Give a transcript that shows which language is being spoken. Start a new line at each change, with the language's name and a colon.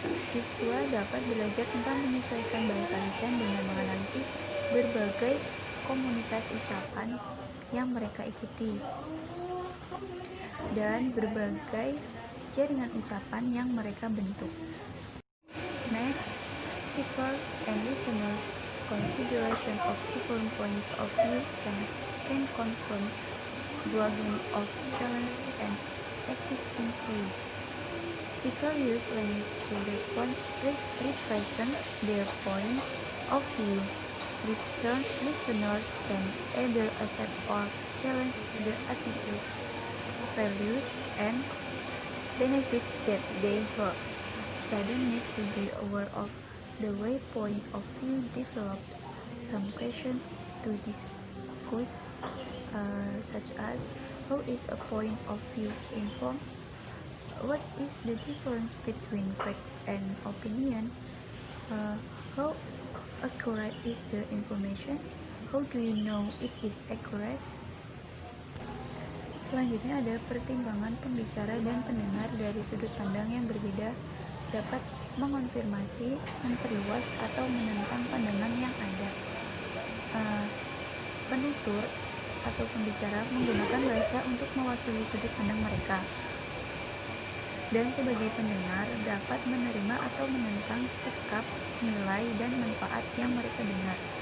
Indonesian: Siswa dapat belajar tentang menyesuaikan bahasa lisan dengan menganalisis berbagai komunitas ucapan yang mereka ikuti dan berbagai jaringan ucapan yang mereka bentuk.
English: Next, speaker and listeners consideration of different points of view can confront broadening of challenge and existing view. Speakers use language to represent their points of view. Listeners can either accept or challenge the attitudes, values, and benefits that they heard. Students need to be aware of the way point of view develops. Some questions to discuss, such as how is a point of view informed? What is the difference between fact and opinion? How accurate is the information? How do you know it is accurate?
Indonesian: Selanjutnya ada pertimbangan pembicara dan pendengar dari sudut pandang yang berbeda dapat mengonfirmasi, memperluas, atau menentang pandangan yang ada. Penutur atau pembicara menggunakan bahasa untuk mewakili sudut pandang mereka, dan sebagai pendengar dapat menerima atau menentang sikap, nilai, dan manfaat yang mereka dengar.